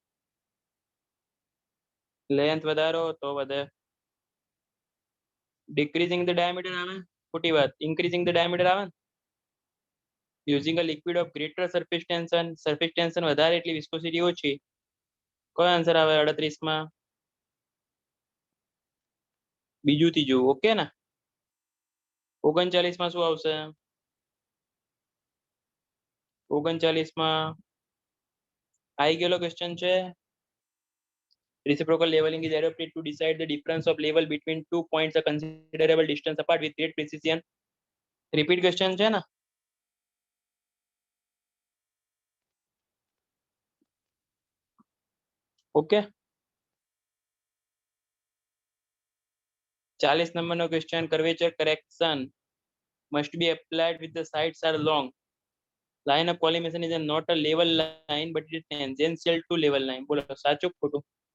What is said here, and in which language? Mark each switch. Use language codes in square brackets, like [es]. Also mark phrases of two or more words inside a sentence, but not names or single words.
[gu] લેન્થ વધારો તો વધે [en] decreasing the diameter [gu] આવે ખોટી વાત [en] increasing the diameter [gu] આવે [en] using a liquid of greater surface tension [gu] વધારે એટલી વિસ્કોસિટી ઓછી કયો આન્સર આવે 38 માં બીજું ત્રીજું ઓકે ને 39 માં શું આવશે 39 માં આવી ગયેલો ક્વેશ્ચન છે [en] reciprocal leveling is adopted to decide the difference of level between two points a considerable distance apart with great precision repeat question [gu] છે ને ઓકે 40 નંબરનો ક્વેશ્ચન [en] curvature correction must be applied with the sides are long line of collimation is not a level line but it is tangential to level line [gu] બોલો સાચું ખોટું